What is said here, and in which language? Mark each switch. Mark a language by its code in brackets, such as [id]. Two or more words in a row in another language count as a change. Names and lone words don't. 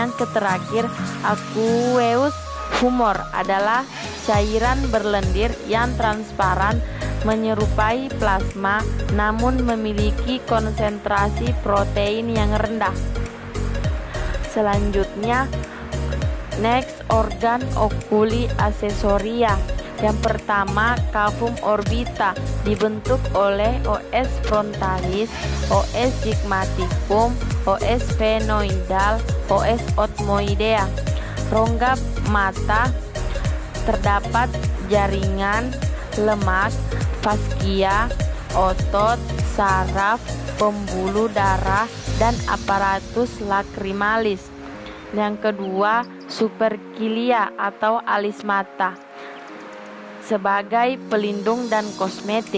[id] Dan yang terakhir, [en] aqueous Humor [id] adalah cairan berlendir yang transparan menyerupai plasma namun memiliki konsentrasi protein yang rendah. Selanjutnya, next, [la] organ oculi accessoria. [id] Yang pertama, cavum orbita dibentuk oleh [la] os frontalis, os sigmaticum, os sphenoidal, os othmoidea. [id] Rongga mata terdapat jaringan, lemak, faskia, otot, saraf, pembuluh darah, dan aparatus lacrimalis. Yang kedua, supercilia atau alis mata sebagai pelindung dan kosmetik.